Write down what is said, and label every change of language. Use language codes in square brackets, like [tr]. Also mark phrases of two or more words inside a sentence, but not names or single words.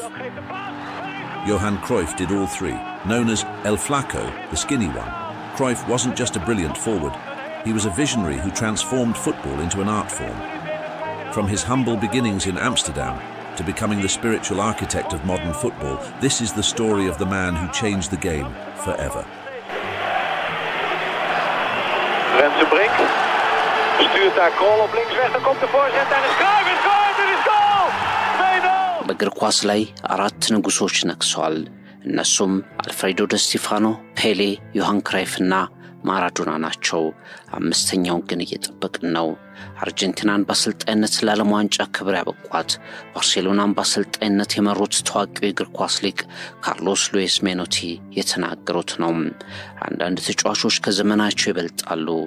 [en] Johan Cruyff did all three. Known as El Flaco, the skinny one, Cruyff wasn't just a brilliant forward, he was a visionary who transformed football into an art form. From his humble beginnings in Amsterdam to becoming the spiritual architect of modern football, this is the story of the man who changed the game forever. [nl] Renze Brink stuurt daar Krol op links weg, dan komt de voorzet en is Cruyff, het scoort, het is goal! 2-0! [am] በእግር ኳስ ላይ አራት ንጉሶች ነግሰዋል። እነሱም አልፍሬዶ ደ ስቲፋኖ፣ ፔሌ፣ ዮሃን ክራይፍና ማራዶና ናቸው። አምስተኛውን ግን እየጠበቅን ነው። አርጀንቲናን በአሰልጣኝነት ለዓለም ዋንጫ ክብር ያበቋት፣ ባርሴሎናን በአሰልጣኝነት የመሩት ታዋቂው የእግር ኳስ ሊቅ ካርሎስ ሉዊስ ሜኖቲ የተናገሩት ነው። አንዳንድ ተጫዋቾች ከዘመናቸው ይበልጣሉ፣